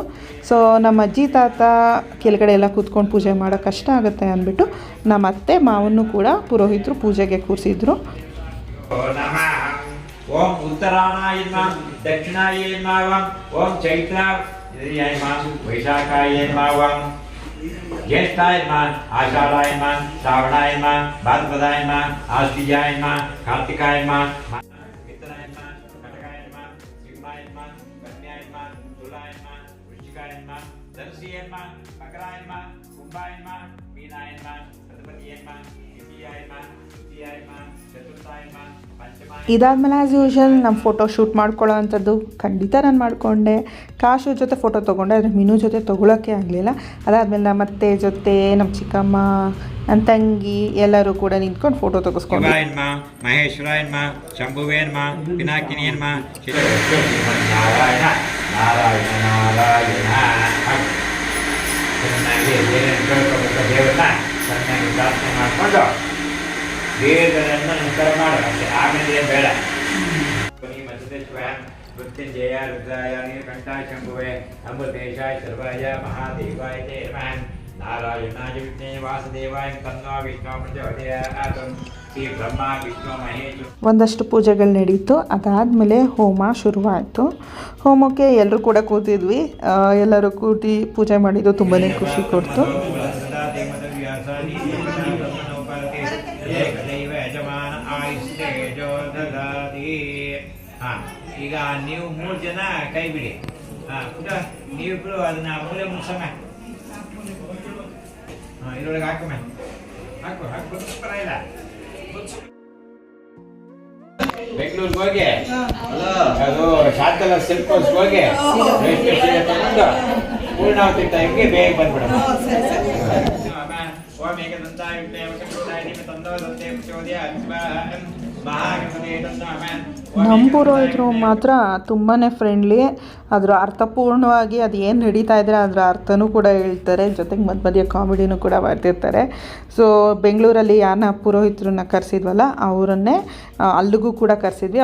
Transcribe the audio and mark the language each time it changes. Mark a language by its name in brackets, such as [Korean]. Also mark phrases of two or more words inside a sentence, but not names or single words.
[Kannada] ಸೊ ನಮ್ಮ ಅಜ್ಜಿ ತಾತ ಕೆಳಗಡೆ ಎಲ್ಲ ಕೂತ್ಕೊಂಡು ಪೂಜೆ ಮಾಡೋಕ್ಕೆ ಕಷ್ಟ ಆಗುತ್ತೆ ಅಂದ್ಬಿಟ್ಟು ನಮ್ಮ ಅತ್ತೆ ಮಾವನ್ನು ಕೂಡ ಪುರೋಹಿತರು ಪೂಜೆಗೆ ಕೂರಿಸಿದ್ರು. [Sanskrit] ಓಂ ಉತ್ತರಾಯಣ ನಮಃ ದಕ್ಷಿಣಾಯ ನಮಃ ಓಂ ಚೈತ್ರ ವೈಶಾಖಾಯ ನಮಃ ज्येष्ठाय नमः आषाढ़ाय नमः श्रावणाय नमः भाद्रपदाय नमः आश्विजाय नमः कार्तिकाय नमः मिथुनाय नमः कटकाय नमः सिंहाय नमः कन्याय नमः तुलाय नमः वृश्चिकाय नमः धनुषाय नमः मकराय नमः कुंभाय नमः मीनाय नमः प्रतिपदाय नमः द्वितीयाय नमः तृतीयाय नमः चतुर्थाय नमः पंचमाय. [Kannada] ಇದಾದಮೇಲೆ [English] as usual [Kannada] ನಮ್ಮ [English] photo shoot [Kannada] ಮಾಡ್ಕೊಳ್ಳೋ ಅಂಥದ್ದು ಖಂಡಿತ ನಾನು ಮಾಡಿಕೊಂಡೆ. ಕಾಶು ಜೊತೆ ಫೋಟೋ ತೊಗೊಂಡೆ, ಆದರೆ ಮೀನು ಜೊತೆ ತೊಗೊಳೋಕ್ಕೆ ಆಗಲಿಲ್ಲ. ಅದಾದಮೇಲೆ ನಮ್ಮ ಅತ್ತೆ ಜೊತೆ ನಮ್ಮ ಚಿಕ್ಕಮ್ಮ ನನ್ನ ತಂಗಿ ಎಲ್ಲರೂ ಕೂಡ ನಿಂತ್ಕೊಂಡು ಫೋಟೋ ತೆಗೆಸ್ಕೊಂಡು. [Sanskrit] ಮಹೇಶ್ವರಾಯ ನಮಃ ಶಂಭುವೇ ನಮಃ ಪಿನಾಕಿನಿಯ ನಮಃ ನಾರಾಯಣ ನಾರಾಯಣ ನಾರಾಯಣ. [Kannada] ಚೆನ್ನಾಗಿ ದೇವರನ್ನ ಚೆನ್ನಾಗಿ ಪ್ರಾರ್ಥನೆ ಮಾಡಿಕೊಂಡು ದೇವರನ್ನು ನಮಸ್ಕಾರ ಮಾಡಬೇಕು. ಆಮೇಲೆ ಬೇಡ [Sanskrit] ಮೃತ್ಯುಂಜಯ ರುದ್ರಾಯ ನೀಲಕಂಠಾಯ ಶಂಭುವೇ ಅಮೃತೇಶಾಯ ಸರ್ವಾಯ ಮಹಾದೇವಾಯ ತೇ ನಮಃ. ನಾರಾಯಣಾಯ ವಿಷ್ಣೇ ವಾಸುದೇವಾಯ ತನ್ನೋ ವಿಷ್ಣು ಪ್ರಚೋದಯಾತ್. ಶ್ರೀ ಬ್ರಹ್ಮ ವಿಷ್ಣು ಮಹೇಶ್. [Kannada] ಒಂದಷ್ಟು ಪೂಜೆಗಳು ನಡೀತು. ಅದಾದಮೇಲೆ ಹೋಮ ಶುರುವಾಯಿತು. ಹೋಮಕ್ಕೆ ಎಲ್ಲರೂ ಕೂಡ ಕೂತಿದ್ವಿ. ಎಲ್ಲರೂ ಕೂತಿ ಪೂಜೆ ಮಾಡಿದ್ದು ತುಂಬಾ ಖುಷಿ ಕೊಡ್ತು. ಈಗ ನೀವು 3 ಜನ ಕೈ ಬಿಡಿ. ನೀವಿಬ್ರು ಅದನ್ನ ಮೂಲೆ ಮುಗಿಸೋಣ. ಇದ್ರೊಳಗೆ ಹಾಕಮ್ಮ, ಹಾಕು ಪರವಾಗಿಲ್ಲ. ಬೆಂಗಳೂರಿಗೆ ಹೋಗಿ ಅದು ಶಾಂತಲ ಸಿಲ್ಕ್ ಹೌಸ್ ಹೋಗಿ [English] railway station [Kannada] ತಗೊಂಡು ಪೂರ್ಣಾವತಿ ಟೈಮ್ಗೆ ಬೇಗ ಬಂದ್ಬಿಡೋಣ. [Sanskrit] ಓಂ ಏಕದಂತಾಯ ವಿಷ್ಣುವೇ ವಕ್ರತುಂಡಾಯ ಧೀಮಹಿ ತನ್ನೋ ದಂತೆ ಪ್ರಚೋದಯಾತ್. [Kannada] ನಮ್ಮ ಪುರೋಹಿತರು ಮಾತ್ರ ತುಂಬಾ ಫ್ರೆಂಡ್ಲಿ. ಅದರ ಅರ್ಥಪೂರ್ಣವಾಗಿ ಅದು ಏನು ನಡೀತಾ ಇದ್ರೆ ಅದರ ಅರ್ಥನೂ ಕೂಡ ಹೇಳ್ತಾರೆ. ಜೊತೆಗೆ ಮಧ್ಯ ಕಾಮಿಡಿನೂ ಕೂಡ ಬರ್ತಿರ್ತಾರೆ. ಸೊ ಬೆಂಗಳೂರಲ್ಲಿ ಯಾರನ್ನ ಪುರೋಹಿತರನ್ನ ಕರೆಸಿದ್ವಲ್ಲ ಅವರನ್ನೇ ಅಲ್ಲಿಗೂ ಕೂಡ ಕರೆಸಿದ್ವಿ.